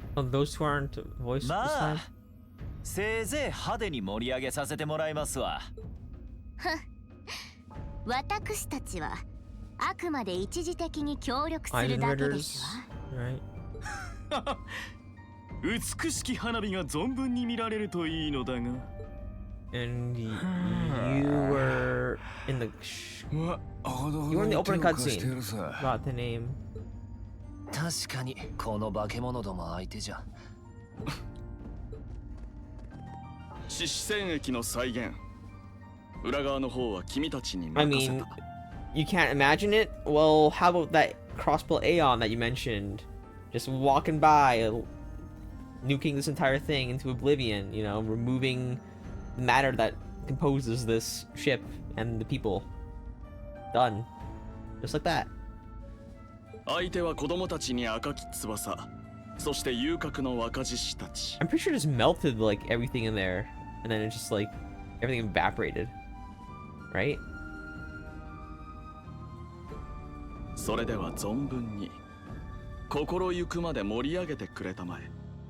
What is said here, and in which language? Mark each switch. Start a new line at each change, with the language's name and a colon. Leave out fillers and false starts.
English: Those who aren't voiced this time?
Japanese: せいぜい派手に盛り上げさせてもらいますわ。私たちはあくまで一時的に協力するだけですわ。美しき花火が存分に見られるといいのだが。
English: And you were in the you were in the opening cutscene. Got the name.
Japanese: 確かにこの化け物ども相手じゃ。獅子戦役の再現。裏側の方は君たちに
English: I
Japanese: 任せ
English: mean,
Japanese: た。
English: you can't imagine it? Well, how about that crossbow Aeon that you mentioned? Just walking by, nuking this entire thing into oblivion, you know, removing the matter that composes this ship and the people. Done. Just like that.
Japanese: 相手は子供たちに赤き翼、そして遊郭の若獅子たち。
English: I'm pretty sure it just melted like everything in there, and then it just like everything evaporated, right?
Japanese: それでは存分に心ゆくまで盛り上げてくれたまえ。